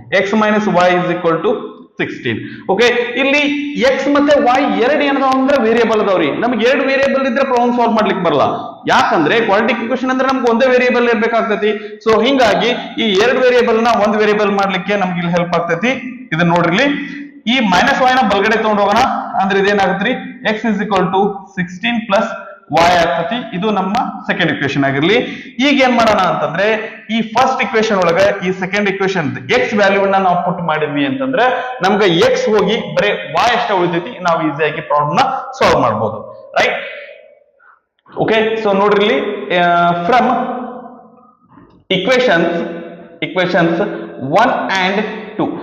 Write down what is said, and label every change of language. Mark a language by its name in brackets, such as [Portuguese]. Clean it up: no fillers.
[English] x minus y is equal to 16. [Kannada] Okay, ಇಲ್ಲಿ x ಮತ್ತೆ y ಎರಡು ಏನದಾವ ಅಂದ್ರೆ ವೇರಿಯೇಬಲ್ ಅದಾವ್ರಿ. ನಮ್ಗೆ 2 ವೇರಿಯೇಬಲ್ ಇದ್ರೆ ಪ್ರಾಬ್ಲಮ್ ಸಾಲ್ವ್ ಮಾಡ್ಲಿಕ್ಕೆ ಬರಲ್ಲ. ಯಾಕಂದ್ರೆ ಕ್ವಾಡ್ರಾಟಿಕ್ ಇಕ್ವೇಷನ್ ಅಂದ್ರೆ ನಮ್ಗೆ ಒಂದೇ ವೇರಿಯೇಬಲ್ ಇರ್ಬೇಕಾಗ್ತೈತಿ. ಸೊ ಹಿಂಗಾಗಿ ಈ 2 ವೇರಿಯೇಬಲ್ ನ ಒಂದು ವೇರಿಯೇಬಲ್ ಮಾಡ್ಲಿಕ್ಕೆ ನಮ್ಗೆ ಇಲ್ಲಿ ಹೆಲ್ಪ್ ಆಗ್ತೈತಿ. ಇದನ್ನ ನೋಡ್ರಿ, ಈ -y ನ ಬಲಗಡೆ ತಗೊಂಡು ಹೋಗೋಣ. ಅಂದ್ರೆ ಇದೇನಾಗತ್ರಿ [English] x is equal to 16 plus y [Kannada] ಆಗ್ತತಿ. ಇದು ನಮ್ಮ ಸೆಕೆಂಡ್ ಇಕ್ವೇಶನ್ ಆಗಿರ್ಲಿ. ಈಗ ಏನ್ ಮಾಡೋಣ ಅಂತಂದ್ರೆ ಈ ಫಸ್ಟ್ ಇಕ್ವೇಶನ್ ಒಳಗ ಈ ಸೆಕೆಂಡ್ ಇಕ್ವೇಶನ್ x ವ್ಯಾಲ್ಯೂವನ್ನ ನಾವು ಪುಟ್ ಮಾಡಿದ್ವಿ ಅಂತಂದ್ರೆ ನಮ್ಗೆ x ಹೋಗಿ ಬರೀ y ಅಷ್ಟೇ ಉಳಿತೈತಿ. ನಾವು ಈಸಿಯಾಗಿ ಪ್ರಾಬ್ಲಮ್ ನ ಸಾಲ್ವ್ ಮಾಡಬಹುದು. ರೈಟ್. ಓಕೆ, ಸೊ ನೋಡ್ರಿ ಫ್ರಮ್ ಇಕ್ವೇಶನ್ಸ್ 1 and 2.